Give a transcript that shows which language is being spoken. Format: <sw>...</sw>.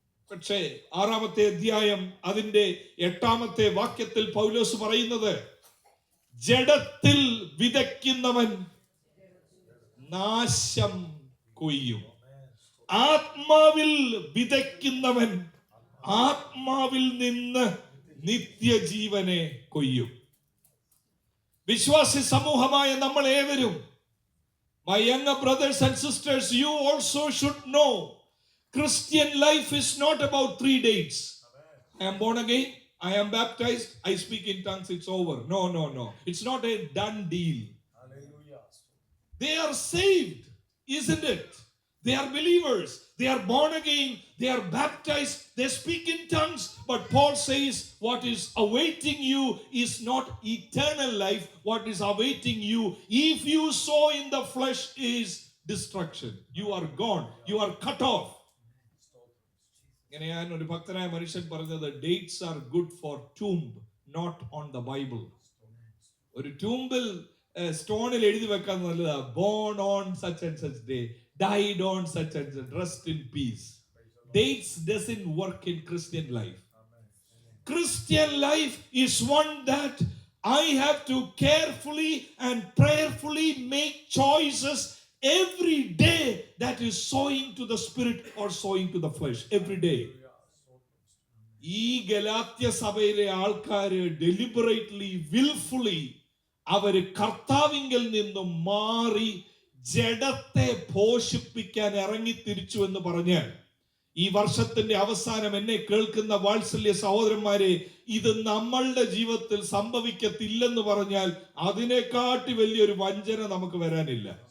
<ml>പക്ഷേ 6-ാമത്തെ അധ്യായം അതിന്റെ 8-ാമത്തെ വാക്യത്തിൽ പൗലോസ് പറയുന്നത്, ജഡത്തിൽ വിതയ്ക്കുന്നവൻ നാശം കൊയ്യും, ആത്മാവിൽ വിതയ്ക്കുന്നവൻ ആത്മാവിൽ നിന്ന് നിത്യജീവനെ കൊയ്യും. വിശ്വാസി സമൂഹമായ നമ്മൾ ഏവരും,</ml> <en>my younger brothers and sisters, you also should know Christian life is not about 3 dates. I am born again, I am baptized, I speak in tongues, it's over. No. It's not a done deal. Hallelujah. They are saved, isn't it? They are believers. They are born again. They are baptized. They speak in tongues. But Paul says what is awaiting you is not eternal life. What is awaiting you, if you sow in the flesh, is destruction. You are gone. You are cut off.</en> <ml>ഇങ്ങനെയാണ് ഒരു ഭക്തനായ മനുഷ്യൻ പറഞ്ഞത്,</ml> <en>Dates are good for tomb, not on the Bible.</en> <ml>ഒരു ട്യൂമ്പിൽ സ്റ്റോണിൽ എഴുതി വെക്കാൻ നല്ലതാ,</ml> <en>Born on such and such day, died on such and such, rest in peace. Dates doesn't work in Christian life. Christian life is one that I have to carefully and prayerfully make choices every day that is sowing to the spirit or sowing to the flesh every day.</en> <ml>ഈ ഗലാത്യ സഭയിലെ ആൾക്കാര്</ml> <en>deliberately wilfully</en> <ml>അവര് കർത്താവിങ്കിൽ നിന്നും മാറി ജഡത്തെ പോഷിപ്പിക്കാൻ ഇറങ്ങി തിരിച്ചു എന്ന് പറഞ്ഞാൽ, ഈ വർഷത്തിന്റെ അവസാനം എന്നെ കേൾക്കുന്ന വാത്സല്യ സഹോദരന്മാരെ, ഇത് നമ്മളുടെ ജീവിതത്തിൽ സംഭവിക്കത്തില്ലെന്ന് പറഞ്ഞാൽ അതിനെക്കാട്ടി വലിയൊരു വഞ്ചന നമുക്ക് വരാനില്ല.</ml>